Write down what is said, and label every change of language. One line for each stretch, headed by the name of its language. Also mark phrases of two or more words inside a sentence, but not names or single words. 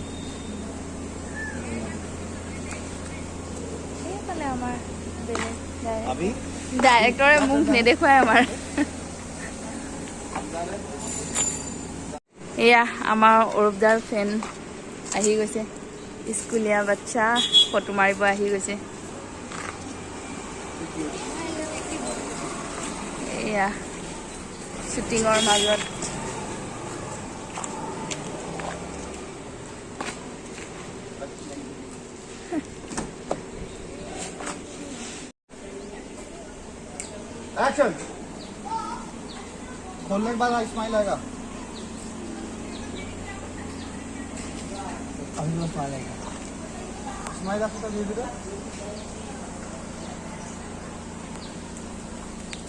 Assamese: এইফালে আমাৰ ডাইৰেক্টৰে মোক নেদেখুৱাই আমাৰ এয়া আমাৰ অৰূপদাৰ ফেন আহি গৈছে স্কুলীয়া বাচ্চা ফটো মাৰিব আহি গৈছে এয়া শুটিঙৰ মাজত
Hindi: एक्शन खोलने के बाद स्माइल आएगा अभी तो स्माइल आएगा स्माइल आपको धीरे थोड़ा